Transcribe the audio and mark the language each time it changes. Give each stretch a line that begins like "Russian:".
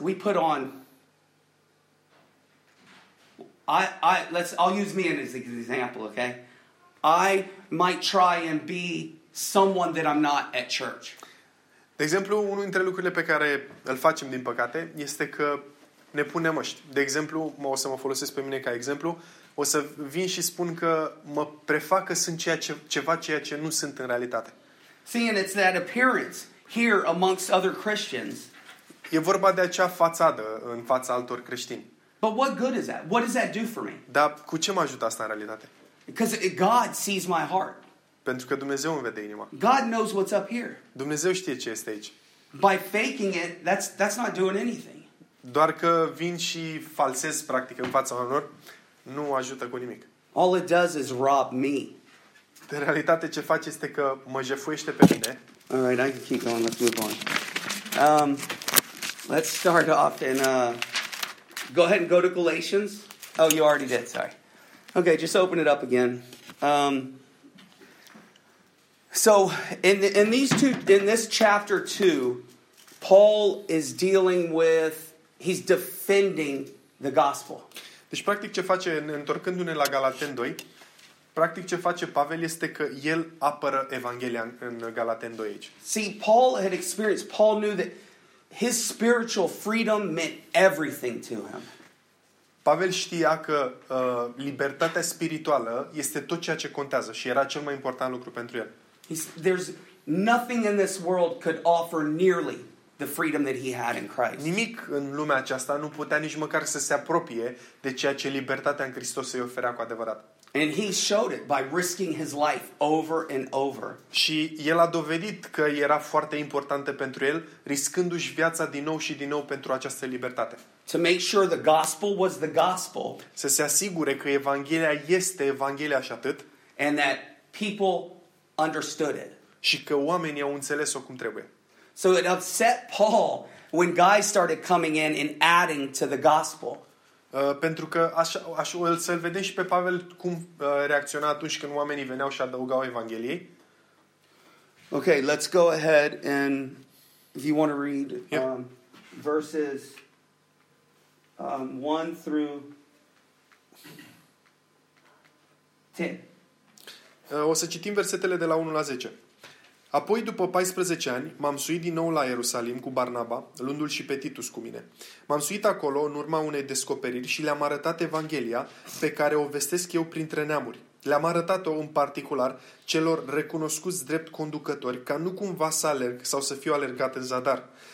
English: We put on I'll use me as an example, okay? I might try and be someone that I'm not at church.
Romanian: De exemplu, unul dintre lucrurile pe care îl facem din păcate este că ne punem măști. De exemplu, o să mă folosesc pe mine ca exemplu, o să vin și spun că mă prefac că sunt ceea ce nu sunt în realitate.
English: See, and it's that appearance here amongst other Christians.
Romanian: E vorba de acea fațadă în fața altor creștini.
English: But what good is that? What does that do for me?
Romanian: Dar cu ce mă ajută asta în realitate?
English: Because God sees my heart.
Romanian: Pentru că Dumnezeu îmi vede inima.
English: God knows what's up here.
Romanian: Dumnezeu știe ce este aici.
English: By faking it, that's not doing anything.
Romanian: Doar că vin și falsez practic în fața oamenilor, nu ajută cu nimic.
English: All it does is rob me.
Romanian: De realitate ce face este că mă jefuiește pe mine.
English: All right, I can keep going. Let's move on. Let's start off in go ahead and go to Galatians. Oh, you already did. Sorry. Okay, just open it up again. So in this chapter 2, Paul is dealing with, he's defending the gospel.
Romanian: Deci practic ce face, întorcându-ne la Galaten 2, practic ce face Pavel este că el apără Evanghelia în Galaten 2 aici.
English: See, Paul had experienced, Paul knew that his spiritual freedom meant everything to him.
Romanian: Pavel știa că libertatea spirituală este tot ceea ce contează și era cel mai important lucru pentru el.
English: There's nothing in this world could offer nearly the freedom that he had in Christ.
Romanian: Nimic în lumea aceasta nu putea nici măcar să se apropie de ceea ce libertatea în Hristos îi oferea cu adevărat.
English: And he showed it by risking his life over and over.
Romanian: Și el a dovedit că era foarte importantă pentru el, riscându-și viața din nou și din nou pentru această libertate.
English: To make sure the gospel was the gospel.
Romanian: Să se asigure că Evanghelia este Evanghelia și atât.
English: And that people understood it.
Romanian: Și că oamenii au înțeles-o cum trebuie.
English: So it upset Paul when guys started coming in and adding to the gospel.
Romanian: Pentru că să-l vedem și pe Pavel cum reacționa atunci când oamenii veneau și adăugau Evangheliei.
English: Okay, let's go ahead and if you want to read verses 1 through 10.
Romanian: O să citim versetele de la 1 la 10. Apoi, după 14 ani, m-am suit din nou la Ierusalim cu Barnaba, luându-l și pe Titus cu mine. M-am suit acolo în urma unei descoperiri și le-am arătat Evanghelia pe care o vestesc eu printre neamuri. Le-am arătat-o în particular celor recunoscuți drept conducători, ca nu cumva să alerg sau să fiu alergat în zadar.